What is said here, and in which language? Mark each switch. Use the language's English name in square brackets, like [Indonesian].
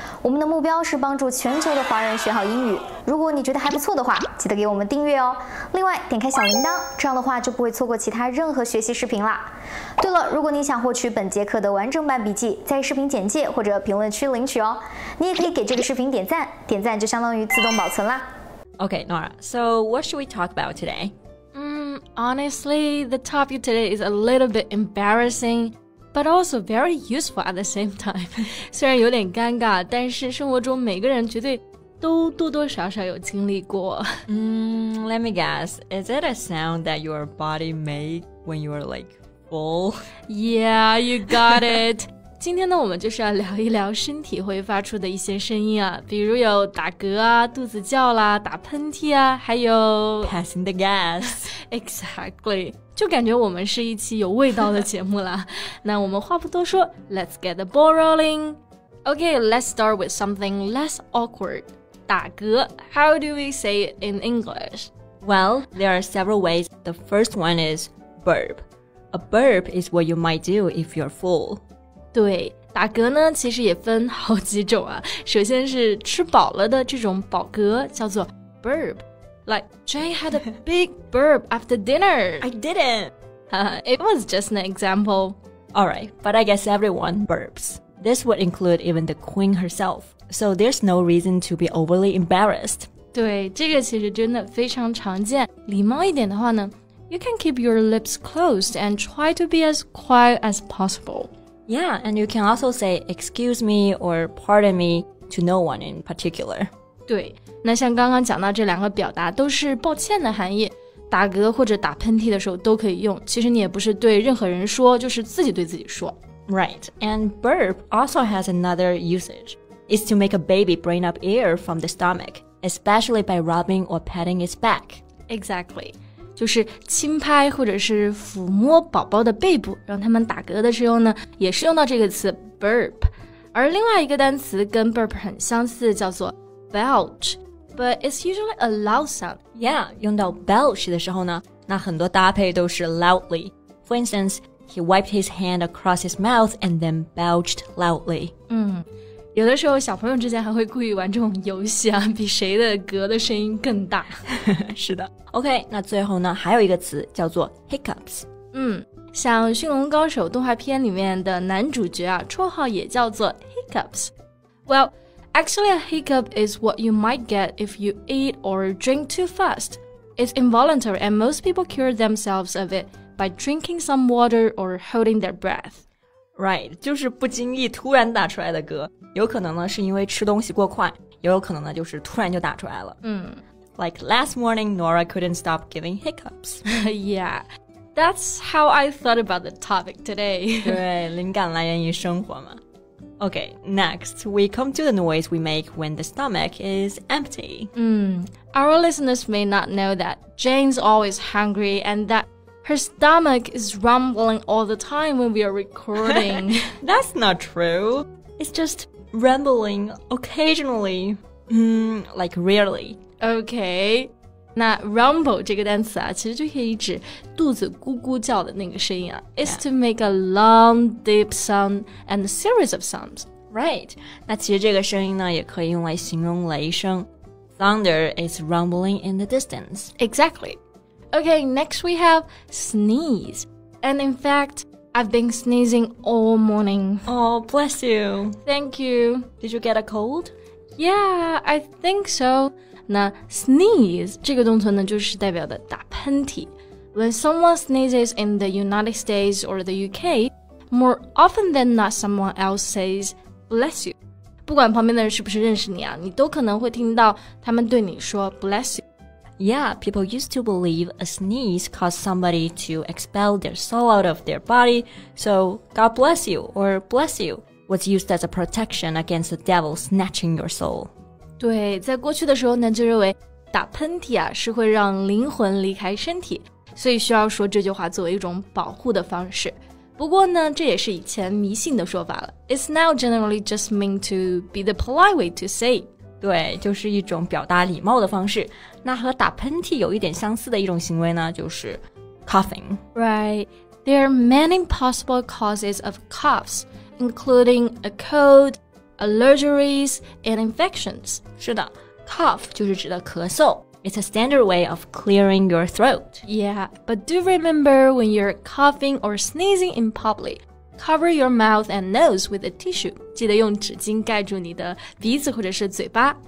[Chinese] 我们的目标是帮助全球的华人学好英语。如果你觉得还不错的话，记得给我们订阅哦。另外，点开小铃铛，这样的话就不会错过其他任何学习视频啦。对了，如果你想获取本节课的完整版笔记，在视频简介或者评论区领取哦。你也可以给这个视频点赞，点赞就相当于自动保存啦。 [English] Okay, Nora, so what should we talk about today? Honestly, the topic today is a little bit embarrassing, but also very useful at the same time. [Chinese] 虽然有点尴尬，但是生活中每个人绝对都多多少少有经历过。 [English] Let me guess. Is it a sound that your body made when you were like full? Yeah, you got it. [Chinese] 今天呢，我们就是要聊一聊身体会发出的一些声音啊，比如有打嗝啊、肚子叫啦、打喷嚏啊，还有 [English] Passing the gas. Exactly. [Chinese] 就感觉我们是一期有味道的节目啦。那我们话不多说 [English] ，Let's get the ball rolling. Okay, let's start with something less awkward. 打嗝 How do we say it in English? Well, there are several ways. The first one is burp. A burp is what you might do if you're full. [Chinese] 对，打嗝呢其实也分好几种啊。首先是吃饱了的这种饱嗝，叫做 burp. [English] Like, Jane had a big burp after dinner. I didn't. It was just an example. Alright, but I guess everyone burps. This would include even the queen herself. So there's no reason to be overly embarrassed. [Chinese] 对，这个其实真的非常常见。礼貌一点的话呢 [English] You can keep your lips closed and try to be as quiet as possible.Yeah, and you can also say excuse me or pardon me to no one in particular. [Chinese] 对，那像刚刚讲到这两个表达都是抱歉的含义，打嗝或者打喷嚏的时候都可以用。其实你也不是对任何人说，就是自己对自己说。 [English] Right, and burp also has another usage. It's to make a baby bring up air from the stomach, especially by rubbing or patting its back. Exactly. [Chinese] 就是轻拍或者是抚摸宝宝的背部，让他们打嗝的时候呢，也是用到这个词 burp。而另外一个单词跟 burp 很相似，叫做 belch, [English] but it's usually a loud sound. [Chinese] Yeah, 用到 belch 的时候呢，那很多搭配都是 loudly. [English] For instance, he wiped his hand across his mouth and then belched loudly. [Chinese] 有的时候小朋友之间还会故意玩这种游戏啊，比谁的嗝的声音更大。是的。 OK, 那最后呢，还有一个词叫做 hiccups. 像驯龙高手动画片里面的男主角啊，绰号也叫做 hiccups. [English] Well, actually a hiccup is what you might get if you eat or drink too fast. It's involuntary and most people cure themselves of it by drinking some water or holding their breath.Right, [Chinese] 就是不经意突然打出来的嗝，有可能呢是因为吃东西过快，也有可能呢就是突然就打出来了。 [English] Like last morning, Nora couldn't stop giving hiccups. Yeah, that's how I thought about the topic today. [Chinese] 对，灵感来源于生活嘛。 [English] Okay, next, we come to the noise we make when the stomach is empty. Our listeners may not know that Jane's always hungry and that her stomach is rumbling all the time when we are recording. That's not true. It's just rumbling occasionally. Like rarely. Okay. [Chinese] 那 rumble 这个单词啊，其实就可以指肚子咕咕叫的那个声音啊。 [English] It's to make a long, deep sound and a series of sounds. Right. [Chinese] 那其实这个声音呢，也可以用来形容雷声。 [English] Thunder is rumbling in the distance. Exactly.Okay, next we have sneeze. And in fact, I've been sneezing all morning. Oh, bless you. Thank you. Did you get a cold? Yeah, I think so. [Chinese] 那 sneeze 这个动词呢，就是代表的打喷嚏。 [English] When someone sneezes in the United States or the UK, more often than not someone else says, bless you. [Chinese] 不管旁边的人是不是认识你啊，你都可能会听到他们对你说 [English] bless you. Yeah, people used to believe a sneeze caused somebody to expel their soul out of their body, so God bless you or bless you was used as a protection against the devil snatching your soul. [Chinese] 对，在过去的时候呢，就认为打喷嚏啊是会让灵魂离开身体，所以需要说这句话作为一种保护的方式。不过呢，这也是以前迷信的说法了。 [English] It's now generally just meant to be the polite way to say. [Chinese] 对，就是一种表达礼貌的方式。那和打喷嚏有一点相似的一种行为呢，就是 coughing. [English] Right. There are many possible causes of coughs, including a cold, allergies, and infections. [Chinese] 是的 cough 就是指的咳嗽。 [English] It's a standard way of clearing your throat. Yeah, but do remember when you're coughing or sneezing in public, cover your mouth and nose with a tissue. [Chinese] 记得用纸巾盖住你的鼻子或者是嘴巴。